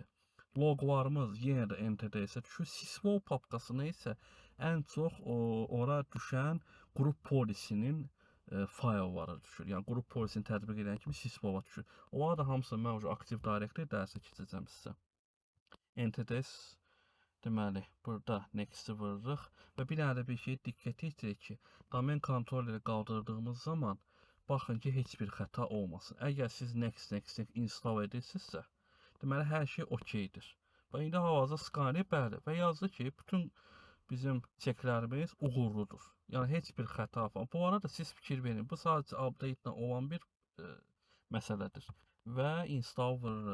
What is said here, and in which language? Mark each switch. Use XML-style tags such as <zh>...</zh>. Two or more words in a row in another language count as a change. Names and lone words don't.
<az>Loqlarımız yenə də NTDS-ə düşür. Sysvol papkasına isə ən çox ora düşən qrup polisinin faylları düşür. Yəni qrup polisini tətbiq edən kimi sysvola düşür. Onlara da hamısını mən Active Directory dərsə keçəcəm sizə. NTDS deməli, burada next-i vururuq və bir dənə də bir şey diqqət yetirik ki, domain kontrolleri qaldırdığımız zaman baxın ki, heç bir xəta olmasın. Əgər siz</az> <en>next install</en> <az>edirsinizsə, deməli hər şey okeydir. Və indi hal-hazırda scanner bəli və yazdı ki, bütün bizim çeklərimiz uğurludur. Yəni heç bir xəta falan. Bu arada siz fikir verin. Bu sadəcə update-la olan bir məsələdir. Və install vururuq.</az>